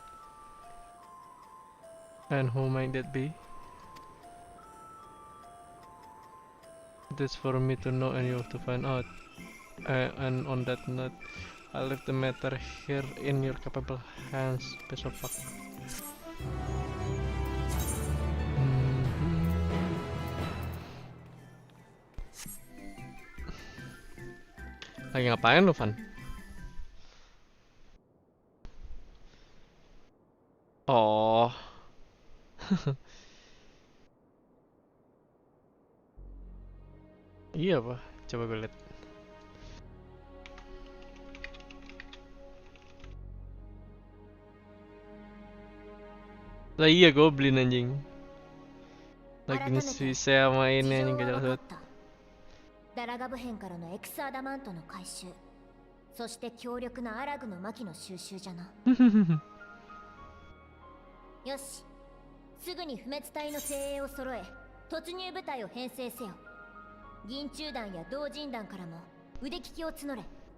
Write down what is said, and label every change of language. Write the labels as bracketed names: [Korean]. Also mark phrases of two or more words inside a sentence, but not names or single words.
[English] And who might that be? That's for me to know and you to find out. And on that note, I leave the matter here in your capable hands, piece of fuck. [Indonesian] Lagi ngapain lu, Van? Oh. Iya, Pak. Coba gue lihat. Lah iya, goblin anjing. Lagi si sama ini anjing gak jelas banget. [Japanese] ダラガブ編からのエクスアダマントの回収、そして強力なアラグの魔器の収集じゃな。よし、すぐに不滅隊の精鋭を揃え、突入部隊を編成せよ。銀中団や同人団からも腕利きを募れ。